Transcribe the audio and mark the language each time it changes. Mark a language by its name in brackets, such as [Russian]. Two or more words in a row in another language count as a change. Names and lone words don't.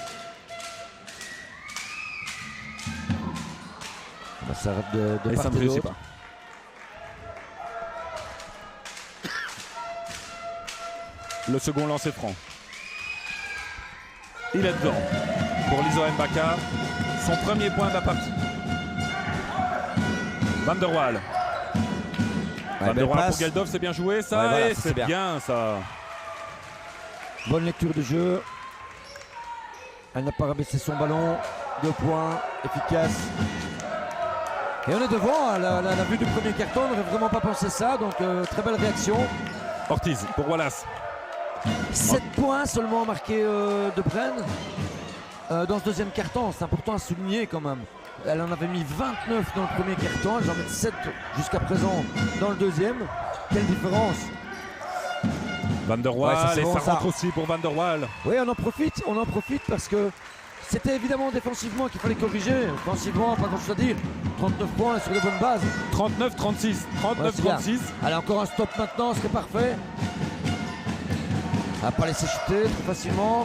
[French] Ça arrête de Et ça part ne et réussit d'autre. pas. Le second lancer franc. Il est dedans pour Lizoa Mbaka. Son premier point de la partie. Van der Waal. Van der Waal pour Geldof, c'est bien joué ça. Ouais, voilà, et ça, c'est c'est bien. bien ça. Bonne lecture de jeu. Elle n'a pas rabaissé son ballon. 2 points, efficace. Et on est devant. La vue du premier carton, on n'aurait vraiment pas pensé ça. Donc très belle réaction. Ortiz pour Wallace. 7 points seulement marqués de Bren dans ce deuxième carton. C'est important à souligner quand même. Elle en avait mis 29 dans le premier carton. Elle en met 7 jusqu'à présent dans le deuxième. Quelle différence! Van der Waal, Ouais, ça, c'est et bon, ça ça. rentre aussi pour Van der Waal. Oui, on en profite parce que c'était évidemment défensivement qu'il fallait corriger. Offensivement, pas grand chose à dire. 39 points sur de bonnes bases. 39-36. Ouais, c'est bien. 39-36. Allez, encore un stop maintenant, ce serait parfait. Elle va pas laisser chuter trop facilement.